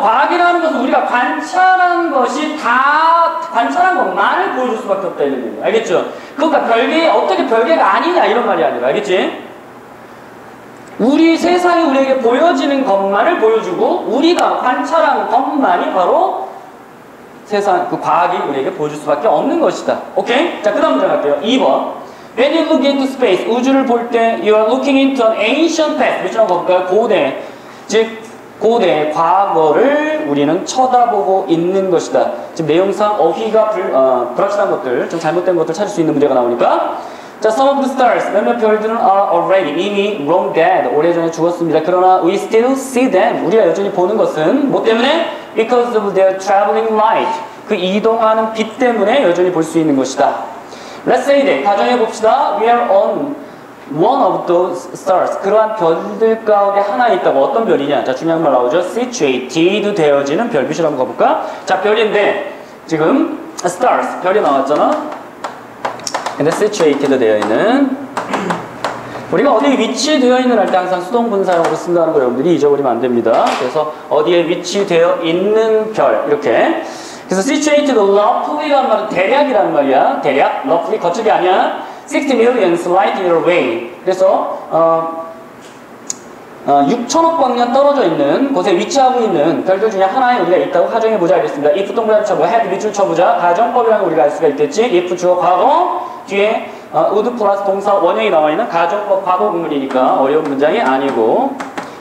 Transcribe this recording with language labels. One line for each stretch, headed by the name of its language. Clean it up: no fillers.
Korean: 과학이라는 것은 우리가 관찰한 것이 다 관찰한 것만을 보여줄 수밖에 없다 이런 얘기예요. 알겠죠? 그러니까 별개, 어떻게 별개가 아니냐 이런 말이 아니라 알겠지? 우리 세상이 우리에게 보여지는 것만을 보여주고 우리가 관찰한 것만이 바로 세상, 그 과학이 우리에게 보여줄 수밖에 없는 것이다. 오케이? 자, 그 다음 문제 갈게요. 2번.
English: When you look into space,
Korean: 우주를 볼 때
English: you are looking into an ancient past.
Korean: 밑줄 한번 볼까요? 고대. 즉, 고대, 과거를 우리는 쳐다보고 있는 것이다. 지금 내용상 어휘가 불확실한 것들, 좀 잘못된 것들 찾을 수 있는 문제가 나오니까.
English: 자, some of the stars,
Korean: 몇몇 별들은
English: are already, 이미 long dead,
Korean: 오래전에 죽었습니다. 그러나
English: we still see them.
Korean: 우리가 여전히 보는 것은 뭐 때문에?
English: Because of their traveling light.
Korean: 그 이동하는 빛 때문에 여전히 볼 수 있는 것이다.
English: Let's say that,
Korean: 가정해 봅시다.
English: We are on one of those stars.
Korean: 그러한 별들 가운데 하나 있다고. 어떤 별이냐? 자, 중요한 말 나오죠. situated 되어지는 별. 빛을 한번 가볼까? 자, 별인데 지금 stars, 별이 나왔잖아. 근데 situated 되어 있는, 우리가 어디에 위치되어 있는 할 때 항상 수동분사형으로 쓴다는 거 여러분들이 잊어버리면 안 됩니다. 그래서 어디에 위치되어 있는 별 이렇게. 그래서
English: situated roughly
Korean: 라는 말은 대략이라는 말이야. 대략, roughly 거쪽이 아니야.
English: 60 million light year away.
Korean: 그래서 6천억 광년 떨어져 있는 곳에 위치하고 있는 별들 중에 하나에 우리가 있다고 가정해 보자 알겠습니다. if 동그라미 쳐보자, had 밑줄 쳐보자. 가정법이라는 걸 우리가 알 수가 있겠지. if 주어 과거 뒤에 would 플러스 동사 원형이 나와 있는 가정법 과거 구문이니까 어려운 문장이 아니고.